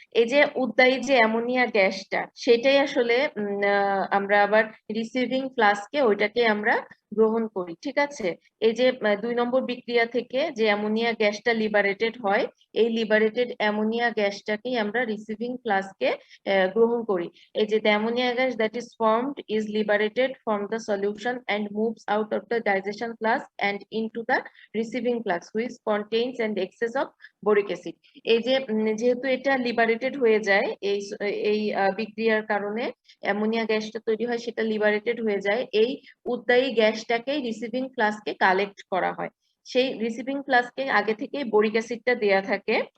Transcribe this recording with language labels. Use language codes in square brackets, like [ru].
[bn] এই যে উদ্বায়ী যে অ্যামোনিয়া গ্যাসটা, সেটাই আসলে আমরা আবার রিসিভিং ফ্লাস্কে ওইটাকে আমরা গ্রহণ করি। ঠিক আছে, এই যে 2 নম্বর বিক্রিয়া থেকে যে অ্যামোনিয়া গ্যাসটা লিবারেটেড হয়, এই লিবারেটেড অ্যামোনিয়া গ্যাসটাকেই আমরা রিসিভিং ফ্লাস্কে গ্রহণ করি। এই যে [en] the ammonia gas that is formed is liberated from the solution and moves out of the digestion flask and into the receiving flask which contains and excess of boric acid. [bn] এই যে যেহেতু এটা liberated হয়ে যায় এই এই বিক্রিয়ার কারণে অ্যামোনিয়া গ্যাসটা তৈরি হয়, সেটা লিবারেটেড হয়ে যায়, এই উদ্বায়ী গ্যাসটাকেই রিসিভিং ফ্লাস্কে কালেক্ট করা হয়। সেই রিসিভিং ফ্লাস্কে আগে থেকেই বোরিক অ্যাসিডটা দেয়া থাকে,